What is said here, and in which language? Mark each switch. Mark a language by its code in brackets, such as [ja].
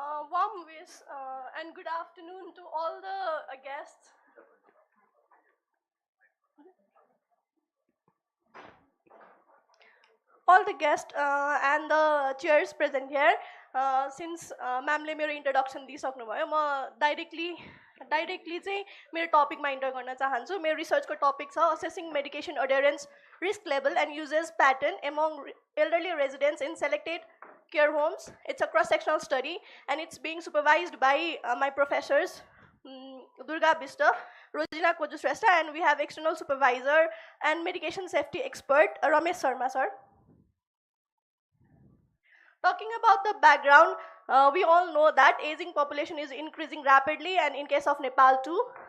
[en] Warm wish and good afternoon to all the guests. All the guests and the chairs present here. Since ma'am [ne] le मेरो introduction दिइसक्नु भयो म [en] directly directly [ne] चाहिँ मेरो टपिकमा enter गर्न चाहन्छु. मेरो रिसर्चको टपिक छ [en] Assessing medication adherence risk level and uses pattern among elderly residents in selected care homes. It's a cross-sectional study and it's being supervised by my professors Durga Bista, Rojina Kojusresta, and we have external supervisor and medication safety expert Ramesh Sharma sir. Talking about the background, we all know that aging population is increasing rapidly, and in case of Nepal too.